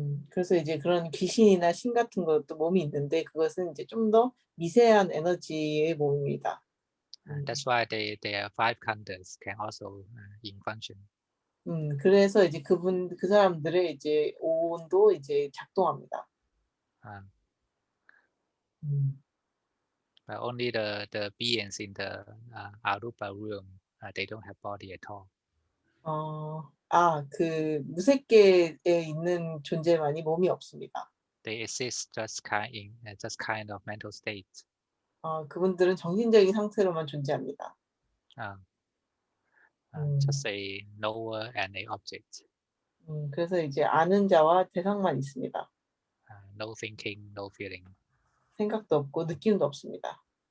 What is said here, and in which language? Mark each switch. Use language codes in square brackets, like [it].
[ko] 그래서 이제 그런 귀신이나 신 같은 것도 몸이 있는데 그것은 이제 좀 더 미세한 에너지의 몸입니다. [en] That's why their five khandhas can also in function. [ko] 그래서 이제 그 사람들의 이제 오온도 이제 작동합니다. [en] But only the beings in the arupa realm, they don't have body at all. [ko] 그 무색계에 있는 존재만이 몸이 없습니다. [en] They exist just kind of mental state. [ko] 그분들은 정신적인 상태로만 존재합니다. [en] Just a knower and a object. [ko] 그래서 이제 아는 자와 대상만 있습니다. [en] No thinking, no feeling. [ko] 생각도 없고 느낌도 없습니다.